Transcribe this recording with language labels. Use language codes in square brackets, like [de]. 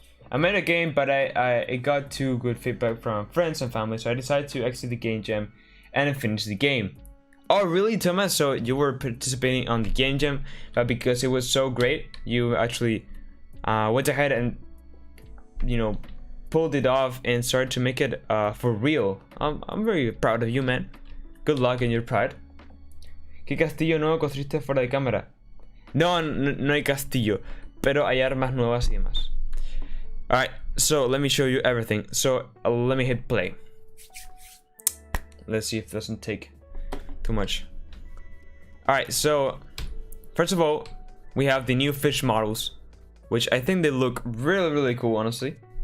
[en] I made a game, but I got too good feedback from friends and family, so I decided to exit the game jam and finish the game. Oh really, Thomas? So you were participating on the game jam, but because it was so great, you actually went ahead and, you know, pulled it off and started to make it for real. I'm very proud of you, man. Good luck in your pride. [es] ¿Qué castillo nuevo construiste fuera de cámara? No hay castillo, pero hay armas nuevas y demás. [en] Alright, so let me show you everything. So let me hit play. Let's see if it doesn't take too much. Alright, so first of all, we have the new fish models, which I think they look really, really cool, honestly.